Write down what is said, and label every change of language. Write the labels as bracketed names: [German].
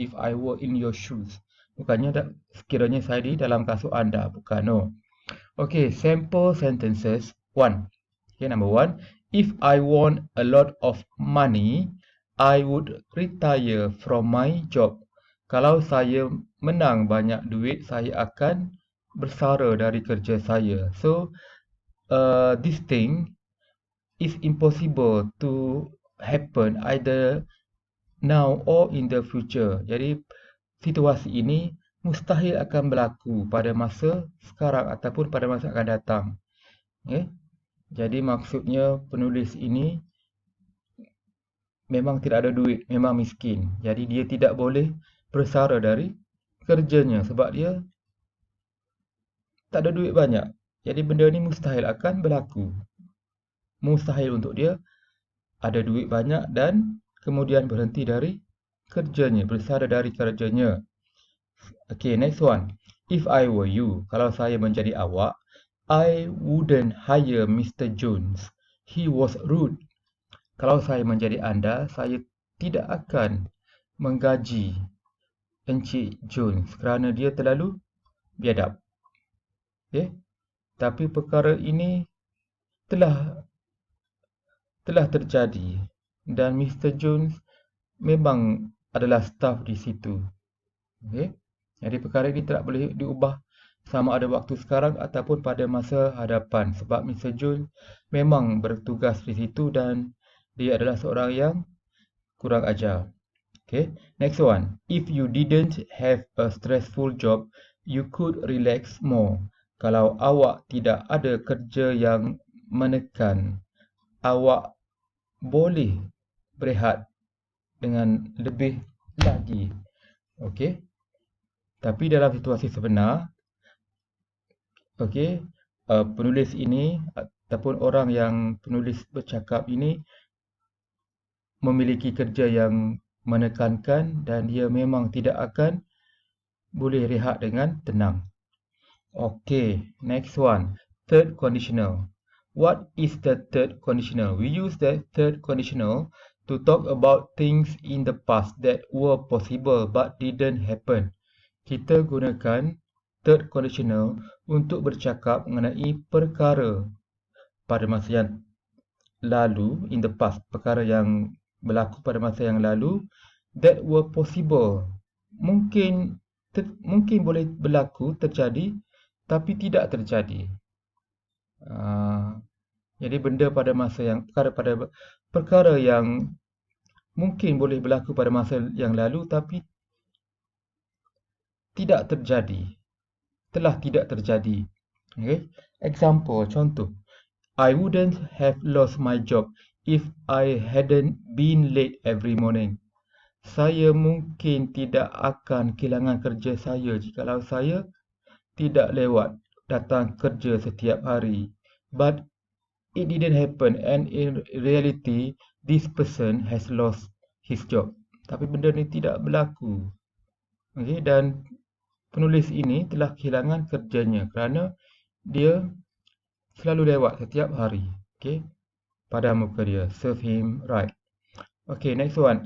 [Malay] If I were in your shoes, bukannya sekiranya saya di dalam kasut anda, bukan, no. [English] Okay, sample sentences. One. Okay, number one. If I won a lot of money, I would retire from my job. [Malay] Kalau saya menang banyak duit, saya akan bersara dari kerja saya. [English] So, this thing is impossible to happen either now or in the future. [Malay] Jadi, situasi ini mustahil akan berlaku pada masa sekarang ataupun pada masa akan datang. Okay? Jadi maksudnya penulis ini memang tidak ada duit, memang miskin. Jadi dia tidak boleh bersara dari kerjanya sebab dia tak ada duit banyak. Jadi benda ni mustahil akan berlaku. Mustahil untuk dia ada duit banyak dan kemudian berhenti dari kerjanya, bersara dari kerjanya. [English] Okay, next one. If I were you, kalau saya menjadi awak, I wouldn't hire Mr. [Malay] Jones. He was rude. Kalau saya menjadi anda, saya tidak akan menggaji Encik Jones kerana dia terlalu biadab. Okay? Tapi perkara ini telah terjadi dan Mr. Jones memang adalah staf di situ. Okay? Jadi perkara ini tidak boleh diubah sama ada waktu sekarang ataupun pada masa hadapan sebab Mr. Jones memang bertugas di situ dan dia adalah seorang yang kurang ajar. [English] Okay, next one. If you didn't have a stressful job, you could relax more. [Malay] Kalau awak tidak ada kerja yang menekan, awak boleh berehat dengan lebih lagi. Okay. Tapi dalam situasi sebenar, okay, penulis ini ataupun orang yang penulis bercakap ini memiliki kerja yang menekankan dan dia memang tidak akan boleh rehat dengan tenang. [English] Okay, next one. Third conditional. What is the third conditional? We use the third conditional to talk about things in the past that were possible but didn't happen. [Malay] Kita gunakan third conditional untuk bercakap mengenai perkara pada masa yang lalu, in the past, perkara yang berlaku pada masa yang lalu that were possible. Mungkin boleh berlaku, terjadi, tapi tidak terjadi. Jadi benda pada masa yang perkara yang mungkin boleh berlaku pada masa yang lalu tapi tidak terjadi. Telah tidak terjadi. Okay? Example, contoh. [English] I wouldn't have lost my job if I hadn't been late every morning. [Malay] Saya mungkin tidak akan kehilangan kerja saya jikalau saya tidak lewat datang kerja setiap hari. [English] But it didn't happen and in reality this person has lost his job. [Malay] Tapi benda ni tidak berlaku. Okay? Dan penulis ini telah kehilangan kerjanya kerana dia selalu lewat setiap hari. Okay? Pada muka dia. Serve him right. Okay, next one.